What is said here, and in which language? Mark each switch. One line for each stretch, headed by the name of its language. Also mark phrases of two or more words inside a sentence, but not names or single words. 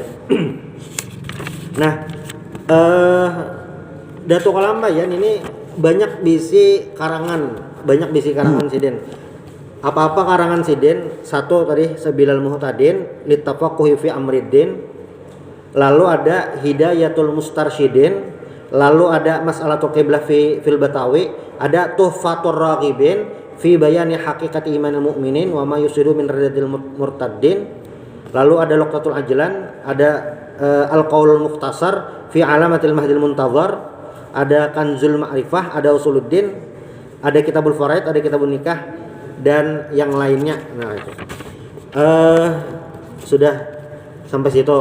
Banjar: Nah Datuk Kalampayan ini banyak bisi karangan Sidin. Apa-apa karangan Sidin? Satu tadi Sabilal Muhtadin, Litafaqquhi fi Amriddin. Lalu ada Hidayatul Mustarsyidin, lalu ada Mas'alatul Qiblah fil Batawi, ada Tuhfatur Raghibin fi bayani haqiqati imanil mu'minin wa ma yusiru min radadil murtaddin. Lalu ada Luqtatul Ajlan, ada Al-Qaulul Mukhtasar fi Alamatil Mahdil Muntazar, ada Kanzul Ma'rifah, ada Usuluddin, ada Kitabul Faraid, ada Kitabun Nikah dan yang lainnya. Nah itu sudah sampai situ.